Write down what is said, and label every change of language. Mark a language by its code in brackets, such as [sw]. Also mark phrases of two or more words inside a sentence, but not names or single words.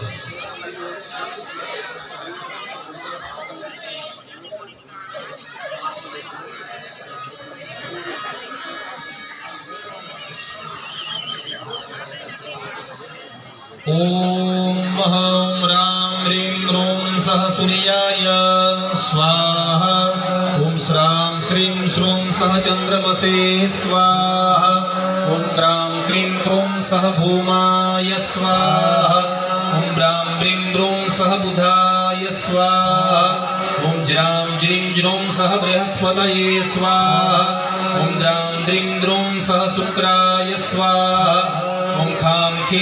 [sa] ઓમ હમ રામ રીમ રોમ સહ સૂર્યાય સ્વાહા. ઓમ શ્રામ શ્રીમ શ્રૂમ સહ ચંદ્રમસે સ્વાહા. ओम क्रां क्रीं क्रों सह भूमाय स्वाहा. ओम ब्रां ब्रीं ब्रूं सह बुधाय रुद्राय स्वाहा ॐ ज्रां ज्रीं ज्रों सह बृहस्पतये स्वाहा ॐ द्रां द्रीं द्रों सह शुक्राय स्वाहा ॐ खां खीं